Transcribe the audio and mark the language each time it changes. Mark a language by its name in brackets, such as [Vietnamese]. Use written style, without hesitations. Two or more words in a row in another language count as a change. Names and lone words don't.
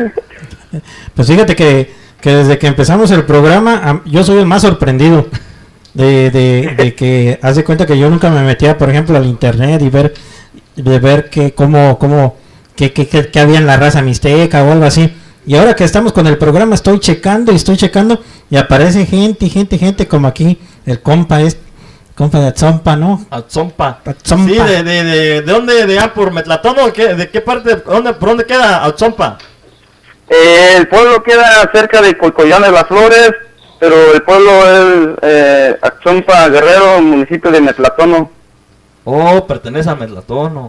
[Spanish] Pues fíjate que desde que empezamos el programa, yo soy el más sorprendido de que haz de cuenta que yo nunca me metía, por ejemplo, al internet y ver que qué había en la raza mixteca o algo así. Y ahora que estamos con el programa estoy checando y aparece gente como aquí, el compa de Atzompa, ¿no? Atzompa. Atzompa. Sí, ¿de dónde? ¿De por Metlatón o qué? ¿De qué parte? ¿Por dónde queda Atzompa? el pueblo queda cerca de Colcollán de las Flores, pero el pueblo es Axompa Guerrero, municipio de Metlatono. Oh, pertenece a Metlatono.